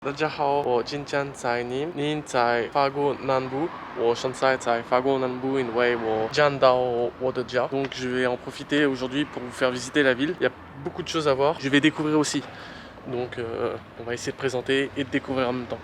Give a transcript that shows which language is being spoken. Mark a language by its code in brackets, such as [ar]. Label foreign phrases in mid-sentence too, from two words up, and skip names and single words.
[zh] 大家好，我今天在宁，宁在法国南部。我现在在法国南部，因为我见到我的家， [fr] donc je vais en profiter aujourd'hui pour vous faire visiter la ville. Il y a beaucoup de choses à voir. Je vais découvrir aussi. Donc on va essayer de présenter et de découvrir en même temps.